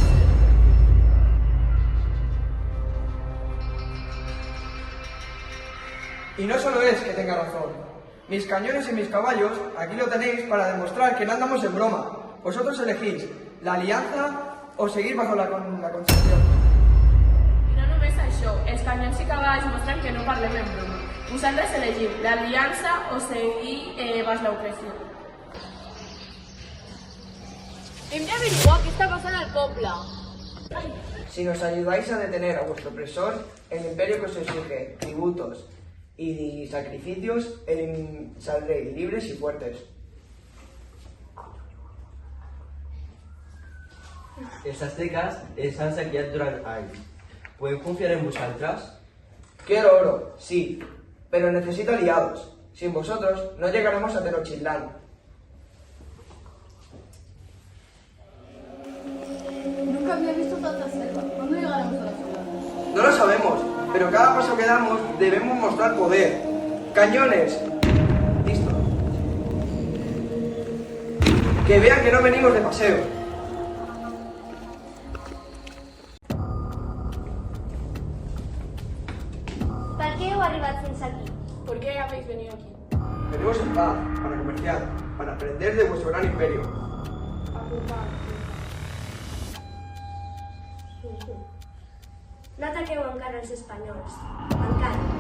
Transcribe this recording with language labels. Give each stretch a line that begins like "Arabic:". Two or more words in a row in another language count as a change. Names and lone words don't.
Spanish: Y no solo es que tenga razón. Mis cañones y mis caballos, aquí lo tenéis para demostrar que no andamos en broma. Vosotros elegís la alianza o seguir bajo la Constitución.
Catalan: I no només això, els canyons i cavalls mostren que no parlem en broma. Vosaltres elegiu l'aliança o seguir baix l'opressió. Hem d'averiguar què està passant al poble.
Spanish: Si nos ayudáis a detener a vuestro opresor, el imperio que os exige tributos y sacrificios, saldréis libres y fuertes.
Catalan: Els aztecas ens han saqueat durant anys. Podem confiar en vosaltres?
Spanish: Quiero oro, sí, pero necesito aliados. Sin vosotros no llegaremos a Tenochtitlán. Nunca había visto tanta selva. ¿Cuándo llegaremos a la ciudad? No lo sabemos, pero cada paso que damos debemos mostrar poder. ¡Cañones! Listo. Que vean que no venimos de paseo.
Catalan: Per què heu arribat fins aquí?
Spanish: ¿Por qué habéis venido aquí? Venimos en paz, para comerciar, para aprender de vuestro gran imperio.
Catalan: No ataqueu encara els espanyols. Encara.